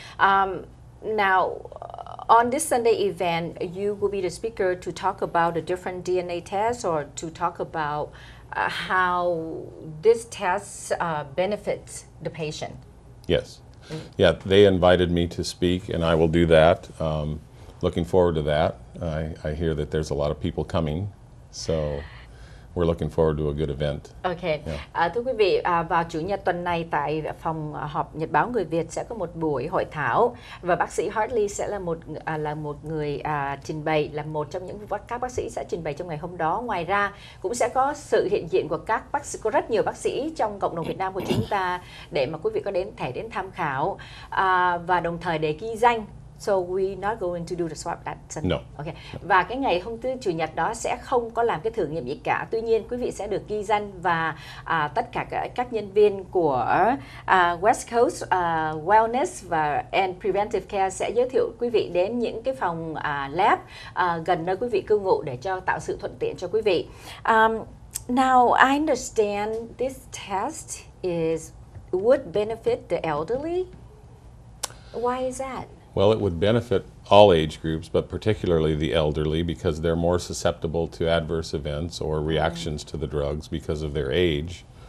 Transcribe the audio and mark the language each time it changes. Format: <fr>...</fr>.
<en>Now, on this Sunday event, you will be the speaker to talk about the different DNA tests, or to talk about how this test benefits the patient. Yes. Yeah, they invited me to speak, and I will do that. Looking forward to that. I hear that there's a lot of people coming, so we're looking forward to a good event. Okay.</en> <vi>Thưa quý vị, vào Chủ nhật tuần này tại phòng họp Nhật báo Người Việt sẽ có một buổi hội thảo, và bác sĩ Hartley sẽ là một người trình bày, là một trong những các bác sĩ sẽ trình bày trong ngày hôm đó. Ngoài ra cũng sẽ có sự hiện diện của các bác sĩ, có rất nhiều bác sĩ trong cộng đồng Việt Nam của chúng ta để mà quý vị có thể đến tham khảo, và đồng thời để ghi danh.</vi> <en>So we're not going to do the swab that Sunday. No. Okay.</en> <vi>Và cái ngày Chủ nhật đó sẽ không có làm cái thử nghiệm gì cả. Tuy nhiên quý vị sẽ được ghi danh, và tất cả các nhân viên của West Coast Wellness and Preventive Care sẽ giới thiệu quý vị đến những cái phòng lab gần nơi quý vị cư ngụ để tạo sự thuận tiện cho quý vị.</vi> <en>Now I understand this test would benefit the elderly. Why is that? Well, it would benefit all age groups, but particularly the elderly, because they're more susceptible to adverse events or reactions to the drugs because of their age.</en>